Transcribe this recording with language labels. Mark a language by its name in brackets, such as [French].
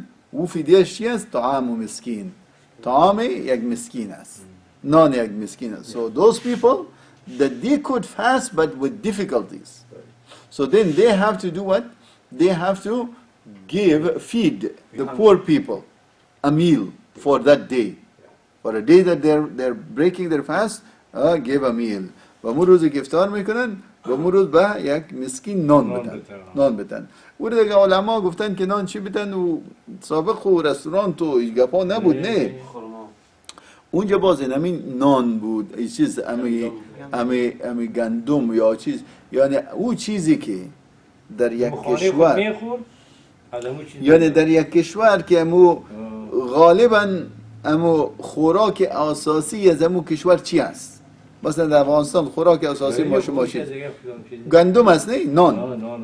[Persian] او فدیهش چی است؟ طعام مسکین. طعام یک مسکین است، نان یک مسکین است. [English] So those people that they could fast but with difficulties, so then they have to do what? they have to feed the poor people a meal for that day. For a day that they're breaking their fast, give a meal. [Persian] و اون روزی که افطار میکنن و اون روز به یک مسکین نان بدن. و دیگه علما گفتن که نان چی بدن و سابق و رستوران تو گپا نبود نه. اونجا باز همین نان بود، این چیز امی گندم یا چیز، یعنی او چیزی که در یک کشور، یعنی در یک کشور که امو غالبا امو خوراک اساسی از امو کشور چی است؟ مثلا در افغانستان خوراک اساسی ما شما چی؟ گندم است نه؟ نان.